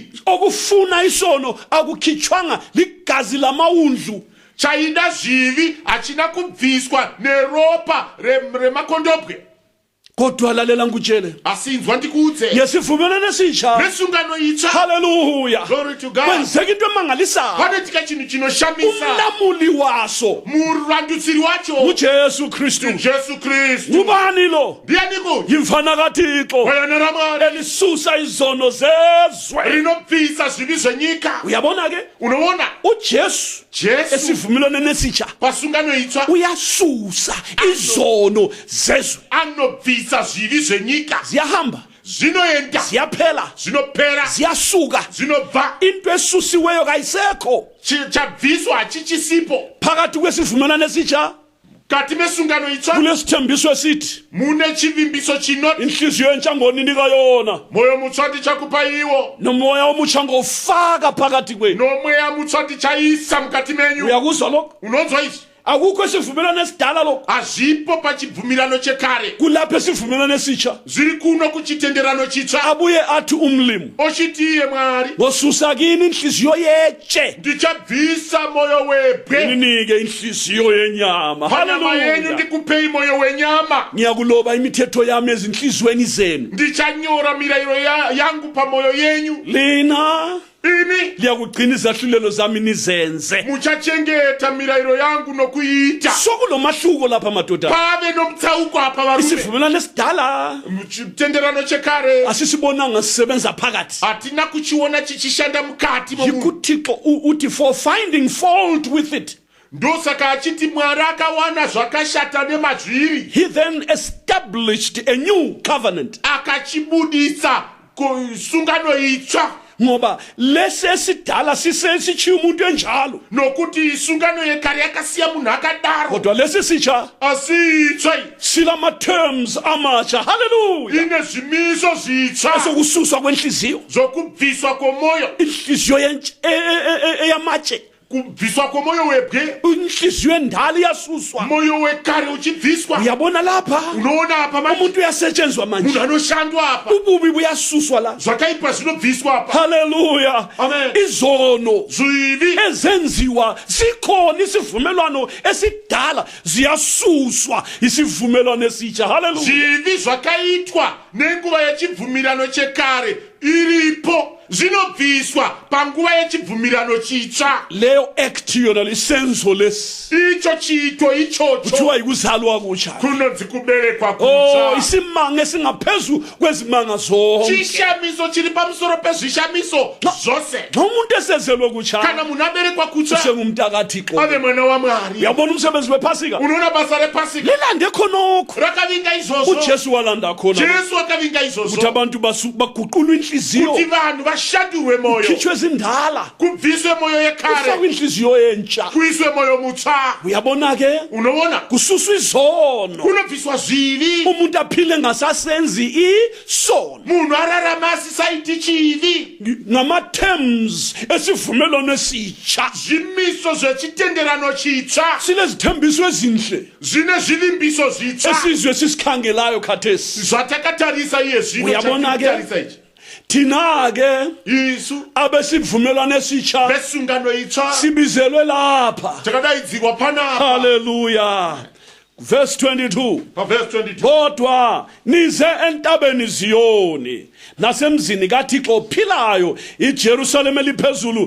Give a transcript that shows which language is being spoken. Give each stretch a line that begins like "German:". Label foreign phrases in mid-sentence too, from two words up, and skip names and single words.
North Ndebele: okufuna isono akukhitshwanga ligazi lamawundlu
Shona: chaida zvivi hachina kubviswa neropa remakondobwe
North Ndebele: kodwa lalela ngutshele
Shona: asinzwa ndikuudze
North Ndebele: ngesivumelwano esitsha
Shona: nesungano itsva haleluya
English: glory to God
North Ndebele: kwenzeka into emangalisayo
Shona: panoitika chinhu chinoshamisa
North Ndebele: umlamuli waso
Shona: murandutsiri wacho
North Ndebele: uJesu Kristu ngubani lo
Shona: ndianiko
North Ndebele: yimfana kaThixo
Shona: wena raMwari
North Ndebele: elisusa izono zezwe
Shona: rinobvisa zvivi zvenyika.
North Ndebele: uyabona ke
Shona: unoona
North Ndebele: uJesu esivumelwano esitsha
Shona: pasungano itsva
North Ndebele: uyasusa izono zezwe
Shona: anobvisa zvivi zvenyika
North Ndebele: ziyahamba
Shona: zvinoenda
North Ndebele: ziyaphela
Shona: zvinopera
North Ndebele: ziyasuka
Shona: zvinobva
North Ndebele: into esusiweyo kayisekho
Shona: chabviswa hachichisipo
North Ndebele: phakathi kwesivumelwano esitsha
Shona: kati mesungano itsva
North Ndebele: kulesithembiso esithi
Shona: mune chivimbiso chinoti
North Ndebele: inhliziyo entsha ngonika yona
Shona: moyo mutsva ndichakupa iwo
North Ndebele: nomoya omutsha ngofaka phakathi kwenu
Shona: nomweya mutsva ndichaisa mukati menyu.
North Ndebele: uyakuzwa lokho
Shona: unonzwa izvi
North Ndebele: akukho esivumelwano esidala lokho
Shona: hazvipo pachibvumirano chekare
North Ndebele: kulapho esivumelwano esitsha
Shona: zviri kuno kuchitenderano chitsva.
North Ndebele: abuye athi umlimu
Shona: ochiti iye Mwari
North Ndebele: ngosusa kini inhliziyo yetshe
Shona: ndichabvisa moyo webwe
North Ndebele: ninike inhliziyo yenyama
Shona: panyama yenyu haleluya ndikupei moyo wenyama.
North Ndebele: ngiyakuloba imithetho yami ezinhliziyweni zenu
Shona: ndichanyora mirayiro yangu pamoyo yenyu.
North Ndebele: lina
Shona: ini
North Ndebele: liyakugcina izahlulelo zami nizenze
Shona: muchachengeta mirayiro yangu nokuiita.
North Ndebele: sokulomahluko lapha madoda
Shona: pave nomtsauko apa varume.
North Ndebele: isivumelwano esidala
Shona: muchitenderano chekare
North Ndebele: asisibonanga sisebenza phakathi
Shona: hatina kuchiona chichishanda mukati momunhu.
North Ndebele: yikuThixo uthi
English: for finding fault with it
Shona: ndosaka achiti Mwari akawana zvakashata nemazviri
English: he then established a new covenant
Shona: akachibudisa sungano itsva
North Ndebele: ngoba lesi esidala sisesichiya umuntu enjalo
Shona: nokuti isungano yekare yakasiya munhu akadaro
North Ndebele: kodwa lesi sitsha
Shona: asitsva
North Ndebele: silama-terms amatsha haleluya
Shona: ine zvimiso zvitsva
North Ndebele: esokususwa kwenhliziyo
Shona: zvokubviswa kwomoyo
North Ndebele: inhliziyo eyamatshe
Shona: kubviswa kwomoyo webwe
North Ndebele: inhliziyo endala iyasuswa
Shona: moyo wekare uchibviswa.
North Ndebele: uyabona lapha
Shona: unoona apa manje
North Ndebele: umuntu uyasetshenzwa manje
Shona: munhu anoshandwa apa
North Ndebele: ububi buyasuswa la
Shona: zvakaipa zvinobviswa apa. haleluya Amen.
North Ndebele: izono
Shona: zvivi
North Ndebele: ezenziwa sikhona isivumelwano esidala ziyasuswa isivumelwano esitsha haleluya
Shona: zvivi zvakaitwa nenguva yechibvumirano chekare iripo zvinobviswa panguva yechibvumirano chitsva.
North Ndebele: leyo act yona lisenzo lesi
Shona: icho chiito ichocho
North Ndebele: kuthiwa yikuzalwa kutsha
Shona: kunonzi kuberekwa oh kutsva.
North Ndebele: isimanga esingaphezu kwezimanga zonke
Shona: chishamiso chiri pamusoro pezvishamiso zvose.
North Ndebele: nomuntu esezelwe kutsha
Shona: kana munhu aberekwa kutsva
North Ndebele: usengumntakaThixo
Shona: ave mwana waMwari.
North Ndebele: uyabona umsebenzi wephasika
Shona: unoona basa repasika
North Ndebele: lilande khonokho
Shona: rakavinga izvozvo.
North Ndebele: uJesu walanda khona
Shona: Jesu akavinga
North Ndebele: ukuthi
Shona: izvozvo
North Ndebele: abantu baguqulwe inhliziyo
Shona: kuti vanhu ashadurwe moyo
North Ndebele: khitshwe ezindala
Shona: kubviswe moyo yekhare
North Ndebele: kufakwe inhliziyo entsha
Shona: kuiswe moyo mutsha
North Ndebele: uyabona ke
Shona: unobona
North Ndebele: kususwa izono
Shona: kunobviswa zvivi
North Ndebele: umuntu aphile ngasasenzi isono
Shona: munhu ararama asisaiti chivi
North Ndebele: ngama-terms esivumelwano esitsha
Shona: zvimiso zvechitenderano chitsva
North Ndebele: sinezithembiso ezinhle
Shona: zvine zvivimbiso zvitsva
North Ndebele: esizwe sisikhangelayo khathesi
Shona: zvatakatarisa iye zvino
North Ndebele: uyabona ke
Shona: chatarisa ichi
North Ndebele: thina ke
Shona: isu
North Ndebele: abesivumelwano esitsha
Shona: besungano itsva
North Ndebele: sibizelwe lapha
Shona: takadaidzirwa panapa
North Ndebele: haleluya verse 22
Shona: paverse 22
North Ndebele: kodwa nize entabeni Ziyoni nasemzini kaThixo ophilayo iJerusalem eliphezulu